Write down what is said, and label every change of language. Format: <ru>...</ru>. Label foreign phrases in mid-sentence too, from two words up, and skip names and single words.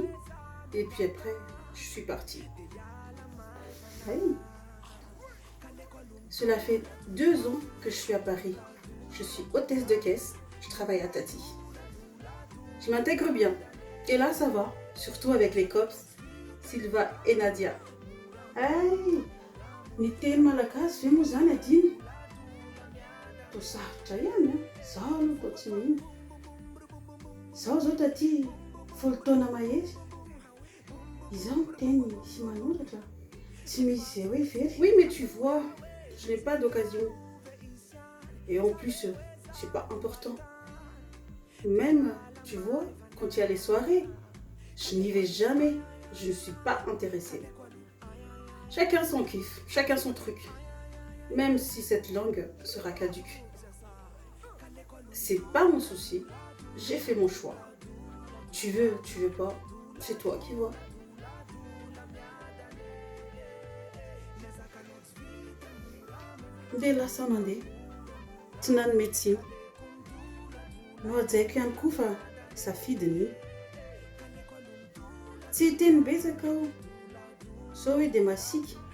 <fr>Et puis après, je suis partie. Hey. Cela fait 2 ans que je suis à Paris. Je suis hôtesse de caisse. Je travaille à Tati. Je m'intègre bien. Et là, ça va. Surtout avec les cops, Sylva et Nadia.</fr> <mg>Hey, ny teny malagasy ve moa zany adiny? To sarotra ihany a. Zaho aloha koa tsy mihina. Zaho zao taty 10 taona mahery. Izaho miteny sy manoratra. Tsy misy izay hoe very.</mg> <fr>Oui, mais tu vois, je n'ai pas d'occasion. Et en plus, c'est pas important. Même, tu vois, quand il y a les soirées, je n'y vais jamais. Je ne suis pas intéressée. Chacun son kiff, chacun son truc. Même si cette langue sera caduque. C'est pas mon souci. J'ai fait mon choix. Tu veux pas, c'est toi qui vois.</fr> <mg>Dia lasa mandeha. Tsy nany médecine. No ajaiko ihany koa fa safidiny. Tsy teny betsaka aho. Sao hoe dia masiaka.</mg>